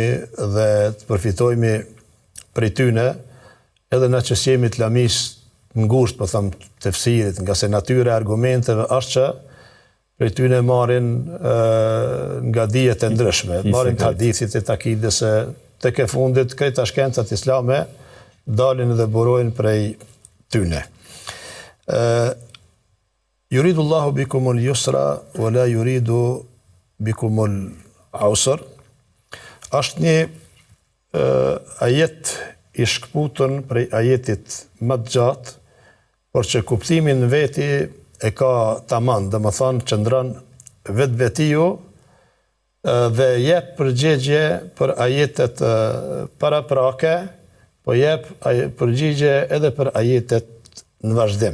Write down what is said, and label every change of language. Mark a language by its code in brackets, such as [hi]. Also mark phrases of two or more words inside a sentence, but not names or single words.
[sq] dhe të përfitojmë prej tyne, edhe na që jemi të lamis ngusht, po them, tefsirit, nga se natyra e argumenteve është që prej tyne marrin nga dijet e ndryshme, marrin të hadithit e takidës e të ke fundit, krejta shkencat islame dalin dhe burojnë prej tyne. [ar] يريد الله بكم اليسر ولا يريد بكم العسر. [sq] Është një ajet i shkputën prej ajetit më të gjatë, por që kuptimin veti e ka tamam, dhe më thonë qëndron vetë-vetiju dhe jep përgjigje për ajetet paraprake, po jep përgjigje edhe për ajetet në vazhdim.